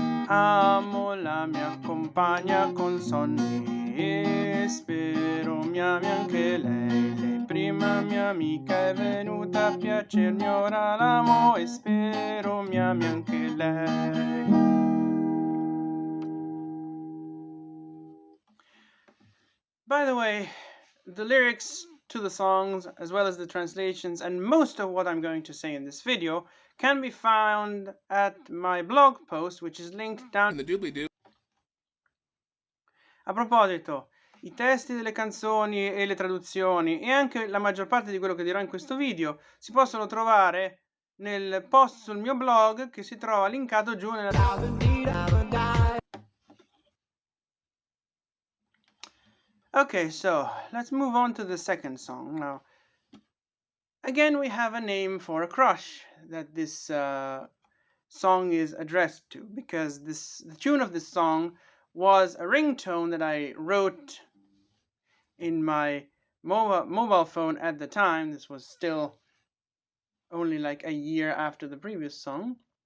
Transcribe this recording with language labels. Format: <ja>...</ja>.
<it>Amo la mia compagna con sonni e spero mi ami anche lei. Lei prima mia amica è venuta a piacermi, ora l'amo e spero mi ami anche lei.</it> <en>By the way, the lyrics to the songs, as well as the translations, and most of what I'm going to say in this video can be found at my blog post, which is linked down in the Doobly-doo.</en> <it>A proposito, i testi delle canzoni e le traduzioni e anche la maggior parte di quello che dirò in questo video si possono trovare nel post sul mio blog che si trova linkato giù nella</it> <en>Okay, so let's move on to the second song. Now, again, we have a name for a crush that this song is addressed to, because the tune of this song was a ringtone that I wrote in my mobile phone at the time. This was still only like a year after the previous song.</en>